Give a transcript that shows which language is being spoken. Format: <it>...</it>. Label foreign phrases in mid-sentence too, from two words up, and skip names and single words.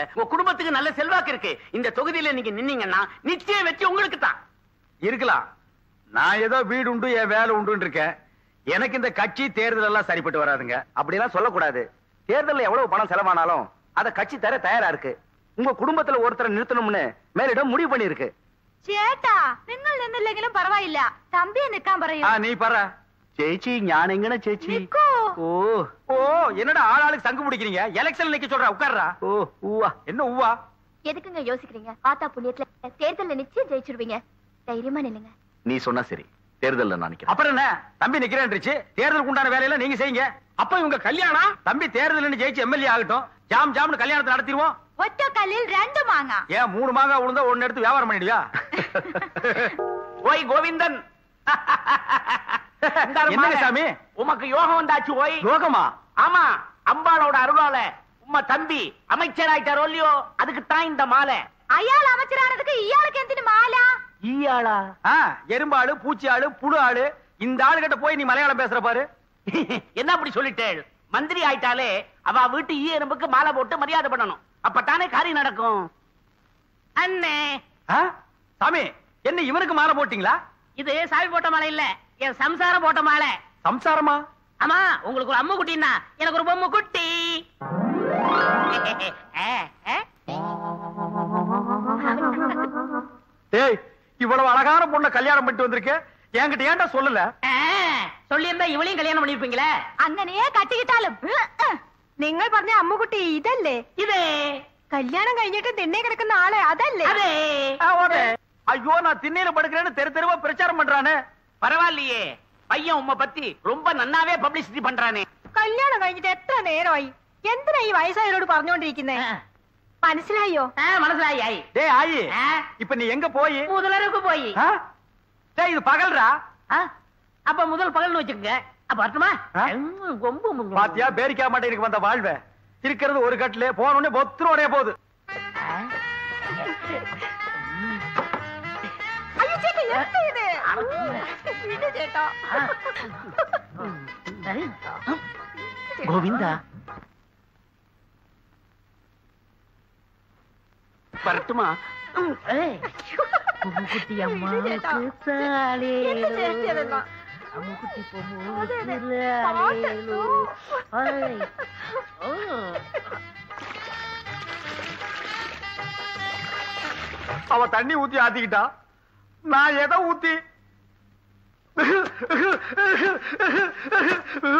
<ta>உங்க குடும்பத்துக்கு நல்ல செல்வாக்கு இருக்கு. இந்த தொகுதியில நீங்க நின்னீங்கன்னா நிச்சயம் வெற்றி உங்களுக்கு தான். இருக்கலாம். நான் ஏதோ வீடு உண்டு என் வேலை உண்டு இருக்கேன். எனக்கு இந்த கட்சி தேர்தல் எல்லாம் சரிப்பட்டு வராதுங்க. அப்படிலாம் சொல்லக்கூடாது. தேர்தல்ல எவ்வளவு பணம் செலவானாலும் அத கட்சி தர தயாரா இருக்கு. உங்க குடும்பத்துல ஒருத்தரை நிறுத்தணும்னு மேலிடம் முடிவு பண்ணி இருக்கு.</ta> <ml>ചേട്ടാ നിങ്ങൾ നിന്നില്ലെങ്കിലും പറവായില്ല തമ്പിയെ നിക്കാൻ പറയൂ.</ml> <ta>நீ பாரு.</ta> <ml>ചേച്ചി ഞാൻ എങ്ങനെ ചേച്ചി? നിക്കൂ.</ml> <ta>ஓ ஓ என்னடா ஆளாளுக்கு சங்கு பிடிக்கிறீங்க? எலெக்ஷன் நிக்க சொல்ற, உட்கார்றா. ஓ ஊவா. என்ன ஊவா? எதுக்குங்க யோசிக்கிறீங்க? ஆத்தா புண்ணியத்துல தேர்தல்ல நிச்சயம் ஜெயிச்சிருவீங்க. தைரியமா நில்லுங்க. நீ சொன்னா சரி, தேர்தல்ல நான் நிக்கிறேன். அப்புறம் என்ன, தம்பி நிக்கிறேன்றுச்சு. தேர்தலுக்கு உண்டான வேலையெல்லாம் நீங்க செய்யுங்க. அப்ப இவங்க கல்யாணம் தம்பி தேர்தல் ஜெயிச்சு எம்எல்ஏ ஆகட்டும். ஜாம் ஜாம்னு கல்யாணத்தை நடத்திடுவோம்.</ta> <ml>ഒറ്റ കല്ലിൽ രണ്ട് മാങ്ങ.</ml> <ta>ஏன் 3 மாங்காய் விழுந்தா ஒன்னு எடுத்து வியாபாரம் பண்ணிடுவியா? ஓய் கோவிந்தன், என்னங்க சாமி உமக்கு யோகம் வந்தாச்சு. ஓய் யோகமா? ஆமா, அம்பாளோட அருளால உம்ம தம்பி அமைச்சராயிட்டாரோ இல்லையோ, அதுக்கு தான் இந்த மாலை.</ta> <ml>അയാൾ அமைச்சரானதுக்கு ഇയാൾക്ക് എന്തിനു മാല?</ml> <ta>ஈயாளா? எறும்பாளு, பூச்சி ஆளு, புழு ஆளு, இந்த ஆளு கிட்ட போய் நீ மலையாளம் பேசுற பாரு. என்ன அப்படி சொல்லிட்டேள்? மந்திரி ஆயிட்டாலே அவ வீட்டு ஈ எறும்புக்கு மாலை போட்டு மரியாதை பண்ணணும். அப்பத்தானே காரியம் நடக்கும். அண்ணே, சாமி என்ன இவனுக்கு மாலை போட்டீங்களா? இது சாமி போட்ட மாலை இல்ல, என் சம்சாரம் போட்ட மாலை. சம்சாரமா? ஆமா, உங்களுக்கு ஒரு அம்மு குட்டின்னா எனக்கு ஒரு பொம்மை குட்டி. ஏய், இவ்வளவு அழகான பொண்ணை கல்யாணம் பண்ணிட்டு வந்திருக்க, என்கிட்ட ஏன்டா சொல்லல? சொல்லி இருந்தா இவளையும் கல்யாணம் பண்ணிருப்பீங்களே.</ta> <ml>അങ്ങനെയേ കട്ടിക്കിട്ടാലും നിങ്ങൾ പറഞ്ഞ അമ്മുകുട്ടി ഇതല്ലേ?</ml> <ta>இதே</ta> <ml>കല്യാണം കഴിഞ്ഞിട്ട് തിണ്ണെ കിടക്കുന്ന ആളെ അതല്ലേ?</ml> <ta>அதே. ஐயோ, நான் திண்ணையில படுக்கிறேன்னு தெரு தெருவா பிரச்சாரம் பண்றானே. பரவாயில்லையே, பையன் உம்ம பத்தி ரொம்ப நன்னாவே பப்ளிசிட்டி பண்றானே.</ta> <ml>കല്യാണം കഴിഞ്ഞിട്ട് എത്ര നേരമായി? എന്തിനാ ഈ വയസ്സായവരോട് പറഞ്ഞുകൊണ്ടിരിക്കുന്നേ? മനസ്സിലായോ? மனசிலாயி.</ml> <ta>டேய் ஆயி, இப்ப நீ எங்க போய்? முதலருக்கு போய். டேய், இது பகல்ரா. அப்ப முதல் பகல்னு வச்சுக்கோங்க. அப்ப வரட்டுமா? ரொம்ப பாத்தியா பேரிக்கா மாட்டேனுக்கு வந்த வாழ்வை. இருக்கிறது ஒரு கட்டிலே, போனோடனே பொத்துரோடைய போகுது.</ta> <ml>അയ്യോ ചേട്ടാ, എന്താ ഇത്? വിട് ചേട്ടാ.</ml> <ta>கோவிந்தா வரட்டுமா? குட்டி அம்மா</ta> <ml>എന്ത് ചേച്ചി അതെല്ലാം?</ml> <ta>அம்முக்குட்டி</ta> <ml>അതെ, അതെ.</ml> <ta>அவ தண்ணி ஊத்தி ஆத்திக்கிட்டா, நான் எதை ஊத்தி</ta>